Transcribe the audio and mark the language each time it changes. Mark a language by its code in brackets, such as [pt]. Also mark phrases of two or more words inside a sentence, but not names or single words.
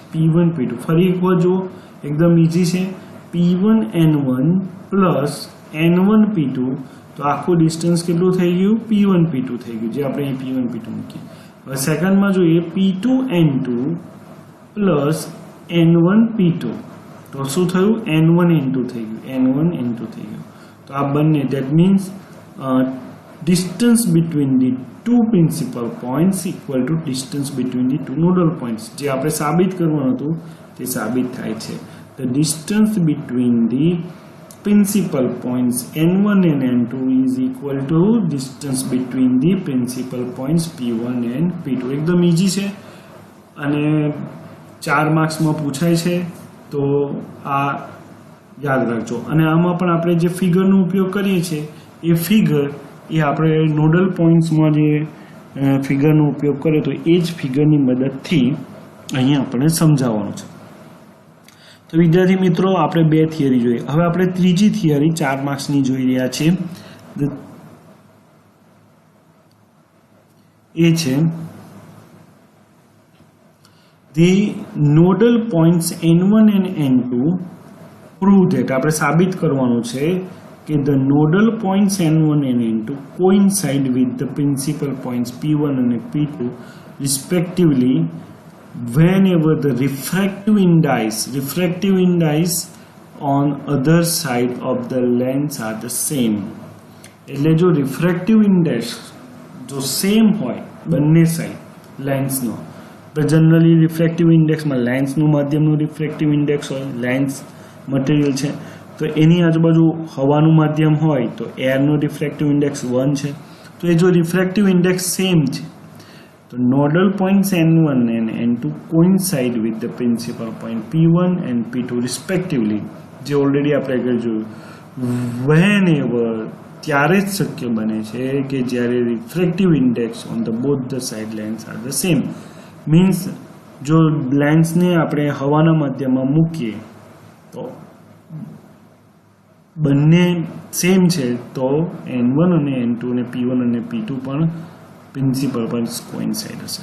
[gu] P1 P2 ફરી એકવાર જુઓ, એકદમ ઈઝી છે. P1N1 પ્લસ N1 P2 તો આખું ડિસ્ટન્સ કેટલું થઈ ગયું, P1 P2 થઈ ગયું, જે આપણે અહીં P1 P2 મૂકીએ. હવે સેકન્ડમાં જોઈએ P2N2 પ્લસ N1 P2 તો શું થયું, N1 N2 થઈ ગયું, N1 N2 થઈ ગયું. તો આ બંને [en] that means distance between the two principal points equal to distance between the two nodal points. [gu] જે આપણે સાબિત કરવાનું હતું તે સાબિત થાય છે. [en] The distance between the principal points N1 and N2 is equal to distance between the principal points P1 and P2. [gu] એકદમ ઈઝી છે અને 4 માર્ક્સમાં પૂછાય છે, તો આ યાદ રાખજો. અને આમાં પણ આપણે જે ફિગરનો ઉપયોગ કરીએ છીએ એ ફિગર એ આપણે [en] nodal pointsમાં [gu] જે ફિગરનો ઉપયોગ કર્યો તો એ જ ફિગરની મદદથી અહીંયા આપણે સમજાવવાનું છે. તો વિદ્યાર્થી મિત્રો આપણે બે થિયરી જોઈએ. હવે આપણે ત્રીજી થિયરી 4 માર્ક્સની જોઈ રહ્યા છીએ. એ છે [en] the nodal points N1 and N2 prove that. [gu] આપણે સાબિત કરવાનું છે કે [en] the nodal points N1 and N2 coincide with the principal points P1 and P2 respectively whenever the refractive index on other side of the lens are the same. [gu] એટલે જો [en] refractive index [gu] જો સેમ હોય બંને સાઈડ લેન્સનો, તો [en] generally refractive indexમાં [gu] લેન્સનું માધ્યમનું [en] refractive index [gu] હોય, [en] lens material [gu] છે તો એની આજુબાજુ હવાનું માધ્યમ હોય તો એરનો [en] refractive index [gu] 1 છે. તો એ જો [en] refractive index same [gu] છે તો [en] nodal points N1 and N2 coincide with the principal point P1 and P2 respectively, [gu] જે ઓલરેડી આપણે આગળ જોયું. [en] whenever [gu] ત્યારે જ શક્ય બને છે કે જ્યારે [en] refractive index on the both the side lens are the same. [gu] મીન્સ જો લેન્સને આપણે હવાના માધ્યમમાં મૂકીએ તો બંને સેમ છે તો N1 અને N2 અને P1 અને P2 પણ [en] principal points coincide [gu] હશે.